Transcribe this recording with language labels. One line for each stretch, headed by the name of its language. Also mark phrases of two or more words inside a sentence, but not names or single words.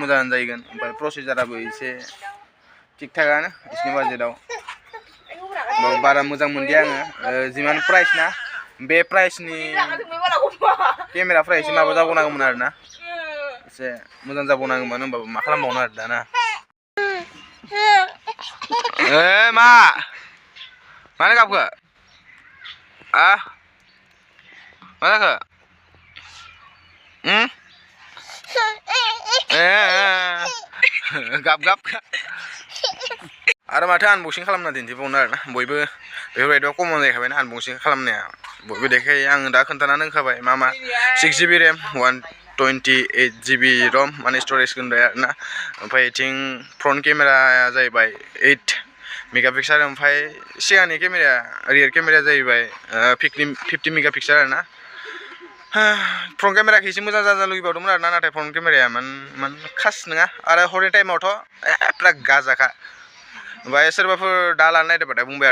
Bodo: मोजाङानो जागोन ओमफ्राय प्रसेसराबो एसे थिग थाकानो बिसिनि बाजेटआव बारा मोजां मोनदिया आङो जिमान प्राइस ना बे प्राइसनि केमेराफ्रा एसे माबा जाबावनांगौमोन आरो ना एसे मोजां जाबावनांगौमोन होमबाबो मा खालामबावनो आरो दाना मानो गाबखो मा जाखो गाब आरो माथो आनबक्सिं खालामना दिन्थिबावनो आरोना बयबो बेफोरबायदियाव कमन जाहैखाबायना आनबक्सिं खालामनाया बयबो देखायो आङो दा खोन्थानानै होखाबाय मा 6GB रेम 128GB रम माने स्टरेज होनबाय आरोना ओमफ्राय इथिं
English: front camera
Bodo: जाहैबाय 8 मेगापिक्सेल ओमफ्राय सिगांनि केमेराया रियर केमेराया जाहैबाय 50 मेगापिक्सेल आरोना
English: front camera
Bodo: एसे मोजां जानो लुगैबावदोंमोन आरोना नाथाय
English: front camera
Bodo: मान खास नङा आरो हरनि टाइमावथ' पुरा गाजाखा ओमफ्राय सोरबाफोर दा लानो नागिरबाथाय बुंबाय